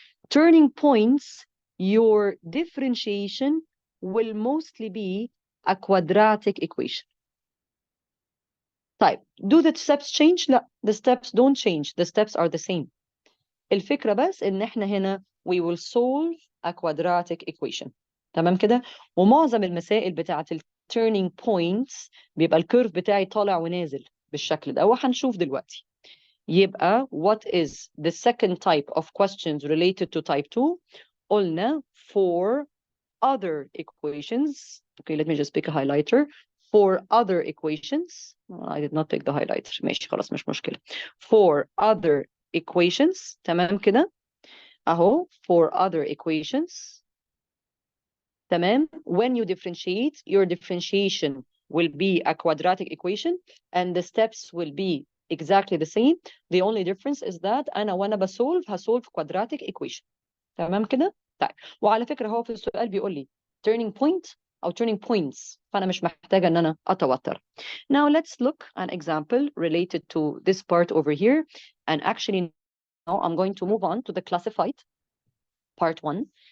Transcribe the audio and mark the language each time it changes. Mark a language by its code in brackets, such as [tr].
[en] Turning points, your differentiation will mostly be a quadratic equation. طيب, do the steps change? لا, the steps don't change. The steps are the same. [ar] الفكرة بس إن إحنا هنا [en] we will solve a quadratic equation. [ar] تمام كده؟ ومعظم المسائل بتاعة ال turning points بيبقى الكيرف بتاعي طالع ونازل بالشكل ده، وهنشوف دلوقتي. [en] يبقى what is the second type of questions related to type 2? قلنا for other equations. Okay, let me just pick a highlighter. For other equations, I did not take the highlighter. [ar] ماشي خلاص مش مشكلة. [en] For other equations, [ar] تمام كده؟ أهو [en] for other equations. [ar] تمام. [en] When you differentiate, your differentiation will be a quadratic equation and the steps will be exactly the same. The only difference is that [ar] أنا وأنا [en] هsolve quadratic equation. [ar] تمام كده؟ طيب. وعلى فكرة هو في السؤال بيقول لي turning point أو turning points, فأنا مش محتاجة إن أنا أتوتر. [en] Now let's look an example related to this part over here, and actually now I'm going to move on to the classified part 1.